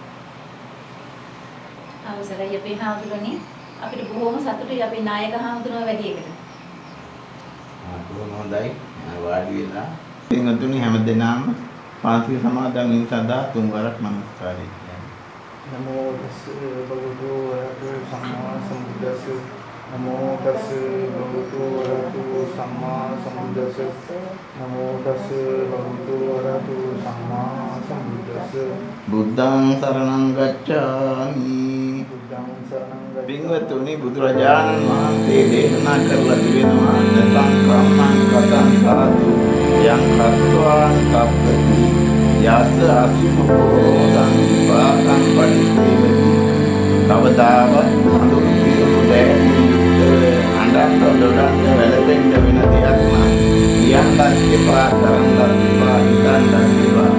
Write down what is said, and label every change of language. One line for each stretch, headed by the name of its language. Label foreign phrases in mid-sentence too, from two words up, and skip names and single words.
Sinhala: අවසරයි අපේ හාමුදුරනේ. අපිට බොහොම සතුටුයි අපේ නායක හාමුදුරුවෝ වැඩි එකට. බොහොම හොඳයි. වාඩි වෙලා. පින්වතුනි හැමදෙනාම පන්සිල් සමාදන් වීම සඳහා තුන්වරක් නමස්කාරය කියන්න.
Pali: නමෝ තස් භගවතු වරහතු සම්මා සම්බුද්දස්ස. නමෝ තස් භගවතු වරහතු සම්මා සම්බුද්දස්ස. නමෝ තස් භගවතු වරහතු සම්මා සම්බුද්දස්ස. බුද්ධං සරණං ගච්ඡාමි. බුද්ධං සරණං ගච්ඡාමි.
Sinhala: පින්වතුනි බුදුරජාණන් වහන්සේ දේශනා කරලා තිබෙනවා
Pali: නතං කම්මං කතං සාදු යං කତ୍වාං කප්පති යස අසුභෝ සංවිපාකං පරිසේවති.
Sinhala: කවදාවත් අඳුරු පිරුණු දැහැමින් යුක්ත අඬන්න දොඩන්න වැළපෙන්න වෙන දෙයක් නෑ. කියන්නත් එපා, කරන්නත් එපා, හිතන්නත් එපා.